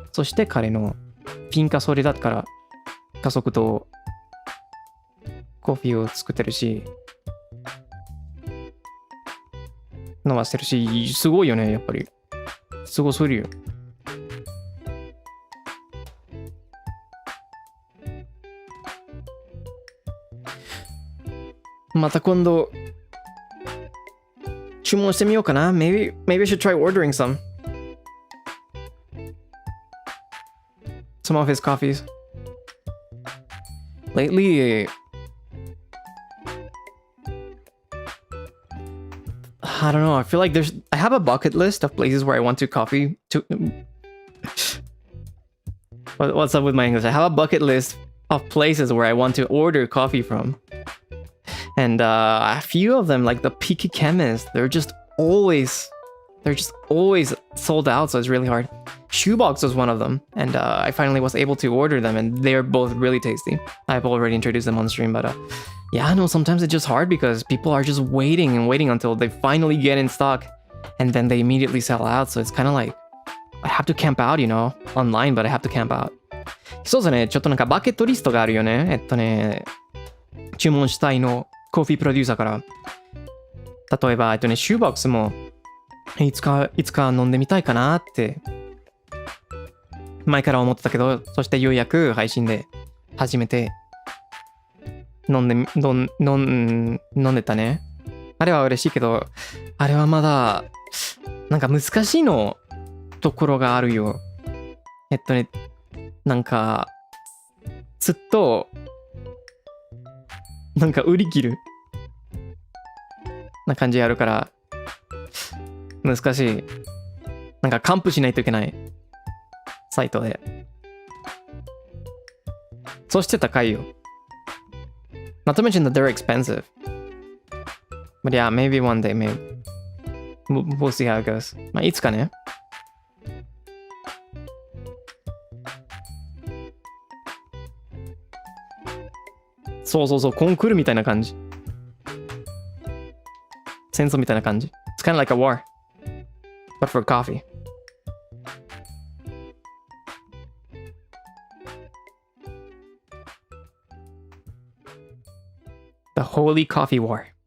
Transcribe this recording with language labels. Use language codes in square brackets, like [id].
[ja] そして彼のフィンカ・ソレダから家族とコーヒーを作ってるし、飲ませてるし、すごいよね、やっぱり。すごすぎるよ。また今度、注文してみようかな。 [en] Maybe I should try ordering some of his coffees. Lately, I don't know. I feel like I have a bucket list of places where I want to coffee to. What's up with my English? I have a bucket list of places where I want to order coffee from. And a few of them, like the picky chemists, they're just always they're just always sold out, so it's really hard. Shoebox was one of them, and I finally was able to order them, and they're both really tasty. I've already introduced them on stream, but yeah, no, sometimes it's just hard because people are just waiting and waiting until they finally get in stock, and then they immediately sell out, so it's kind of like, I have to camp out, you know, online, but I have to camp out. [ja] そうですね、ちょっとなんかバケットリストがあるよね。注文したいのコーヒープロデューサーから。例えば、シューボックスもいつか飲んでみたいかなって前から思ってたけど、そしてようやく配信で初めて飲んでたね。あれは嬉しいけど、あれはまだなんか難しいのところがあるよ。なんかずっとなんか売り切るな感じあるから難しい。なんか還付しないといけないサイトで。そして高いよ。 [en] Not to mention that they're expensive. But yeah, maybe one day, maybe. We'll see how it goes. [ja] まあいつかね。そうそうそう、コンクールみたいな感じ。戦争みたいな感じ。 [en] It's kind of like a war, but for coffee. The Holy Coffee War.